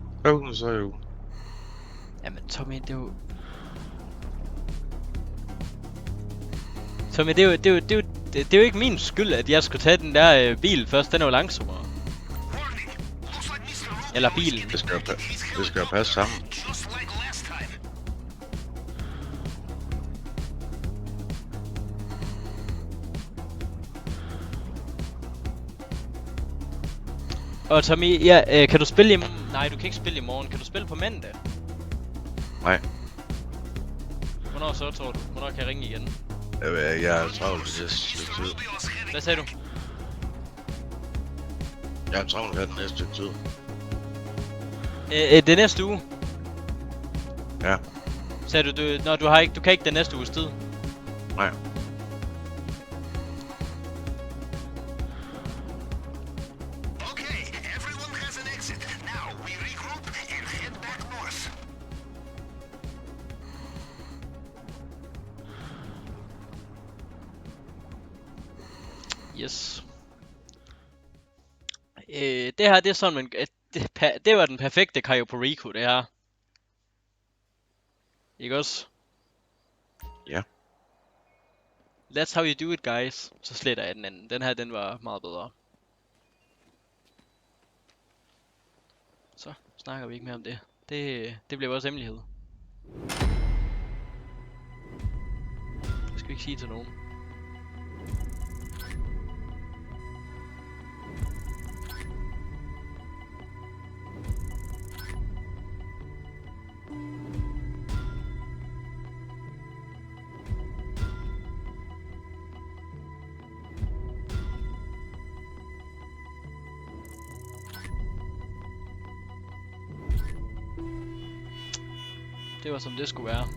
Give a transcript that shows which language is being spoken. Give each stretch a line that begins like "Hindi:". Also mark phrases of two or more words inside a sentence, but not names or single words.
Danish: skrive den så jo. Jamen Tommy, det er jo... Tommy, det er jo ikke min skyld, at jeg skulle tage den der bil først. Den er jo langsommere.
English: Warning! Looks like Mr. Rogue
Danish: Eller bilen. Det skal jo passe sammen.
English: just like last time.
Danish: Og Tommy, ja, kan du spille i... Nej, du kan ikke spille i morgen. Kan du spille på mandag? Nej, Hvornår så, tror du? Hvornår kan jeg ringe igen? jeg er travlt til det stykke tid. Hvad sagde du? Jeg er travlt her den næste stykke tid. Det næste uge? Ja. Sagde du, nå, du kan ikke den næste uges tid? Nej.
English: Okay, everyone has an exit. Now we regroup and head back north. Yes.
Danish: Det her, det er sådan, man... Det var den perfekte Cayo Perico, det her. Ikke også? Ja.
English: That's how you do it, guys.
Danish: Så sletter jeg den anden. Den her, den var meget bedre. Så snakker vi ikke mere om det. Det bliver vores hemmelighed. Det skal vi ikke sige til nogen. Det var som det skulle være.